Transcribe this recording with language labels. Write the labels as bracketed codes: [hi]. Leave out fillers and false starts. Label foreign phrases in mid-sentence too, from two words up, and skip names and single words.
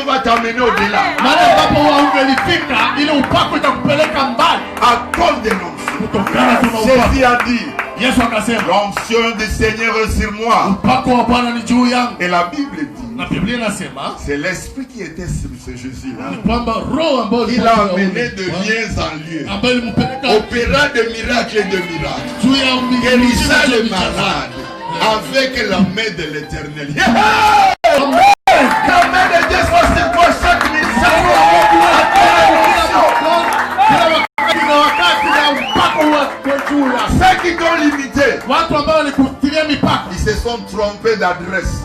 [fr] t'amener au-delà. [sw] Mahali ambapo ungelifika ile upako itakupeleka mbali. [fr] À cause de l'onction. [sw] Kutokana tuna upako. [fr] Jésus a dit, [sw] Yesu akasema, [fr] l'onction du Seigneur est sur moi. [sw] upako wa Bwana ni juu yangu. [fr] Et la Bible dit, [sw] Na Biblia inasema, [fr] c'est l'esprit qui était sur ce Jésus-là. [sw] kwamba roho ambayo [fr] Il l'a amené de lieu en lieu. [sw] ambayo ilimpeleka [fr] Opérant de miracles et de miracles. [sw] juu ya [fr] Guérissant les malades avec la main de l'Éternel. Yeah! La main de Dieu soit sur toi chaque message. Ceux qui t'ont limité, ils se sont trompés d'adresse.